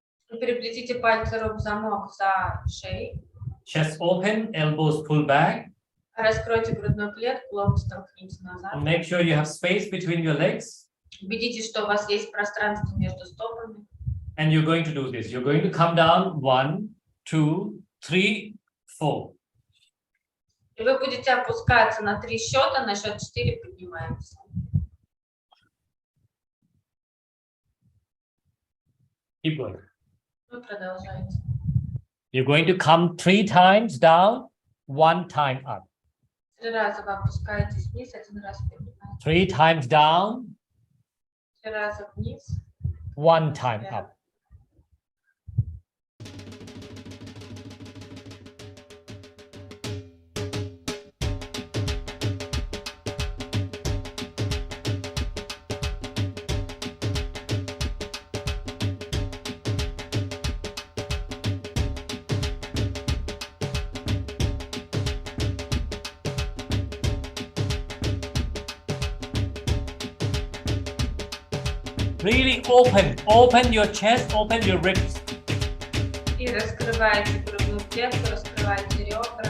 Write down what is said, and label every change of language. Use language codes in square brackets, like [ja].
[ru] Переплетите пальцы рук в замок за шеей. [en] Chest open, elbows pull back. [ru] Раскройте грудную клетку, локти толкните назад. [en] Make sure you have space between your legs. [ru] Убедитесь, что у вас есть пространство между стопами. [en] And you're going to do this. You're going to come down 1, 2, 3, 4. [ru] И вы будете опускаться на 3 счета, на счет 4 поднимаемся. [en] Keep going. [ru] Вы продолжаете. [en] You're going to come 3 times down, 1 time up. [ru] 3 раза вы опускаетесь вниз, 1 раз поднимаетесь. [en] 3 times down, [ru] 3 раза вниз. [en] 1 time up. Really open your chest, open your ribs. [ru] И раскрываете грудную клетку, раскрываете ребра.